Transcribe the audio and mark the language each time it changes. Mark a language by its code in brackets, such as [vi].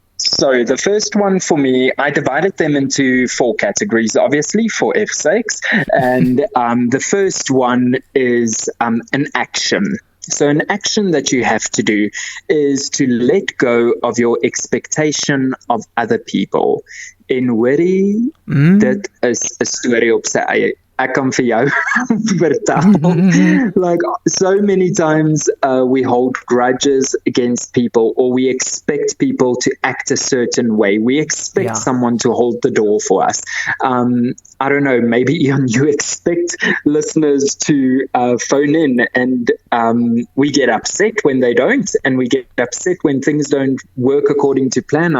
[en] So the first one for me, I divided them into 4 categories, obviously, for F's sakes. And the first one is an action. So an action that you have to do is to let go of your expectation of other people. [af] En hoorie, dit is 'n storie op sy eie. Ek kan vir jou vertel. [en] Like, so many times we hold grudges against people, or we expect people to act a certain way. We expect someone to hold the door for us. I don't know, maybe Ian, you expect listeners to phone in, and we get upset when they don't, and we get upset when things don't work according to plan.